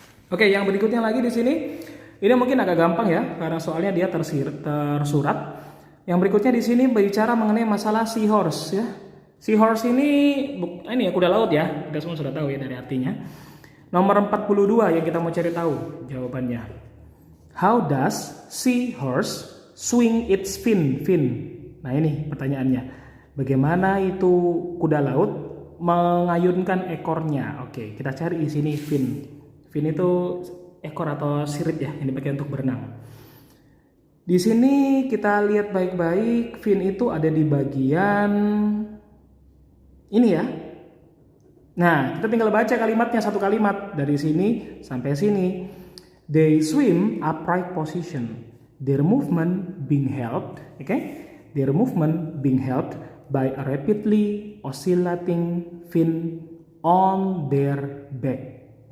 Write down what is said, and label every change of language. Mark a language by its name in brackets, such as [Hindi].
[Indonesian] Oke, yang berikutnya lagi di sini. Ini mungkin agak gampang ya, karena soalnya dia tersurat. Yang berikutnya di sini berbicara mengenai masalah seahorse ya. Seahorse ini ya kuda laut ya. Kita semua sudah tahu ya dari artinya. Nomor 42 yang kita mau cari tahu jawabannya. [English] How does seahorse swing its fin? [Indonesian] Nah ini pertanyaannya. Bagaimana itu kuda laut mengayunkan ekornya? Oke, kita cari di sini fin. Fin itu ekor atau sirip ya yang dipakai untuk berenang. Di sini kita lihat baik-baik, fin itu ada di bagian ini ya. Nah, kita tinggal baca kalimatnya, satu kalimat dari sini sampai sini. [English] They swim upright position. Their movement being helped, Their movement being helped by a rapidly oscillating fin on their back.